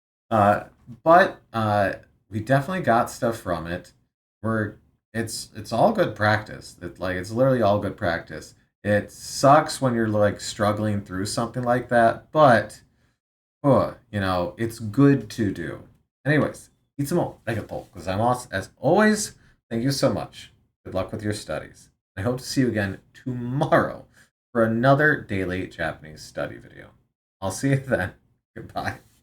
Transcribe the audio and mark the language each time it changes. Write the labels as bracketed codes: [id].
[en] But we definitely got stuff from it. It's all good practice. It's literally all good practice. It sucks when you're like struggling through something like that, but it's good to do. [ja] Anyways, いつもありがとうございます. [en] As always, thank you so much. Good luck with your studies. I hope to see you again tomorrow for another daily Japanese study video. I'll see you then. Goodbye.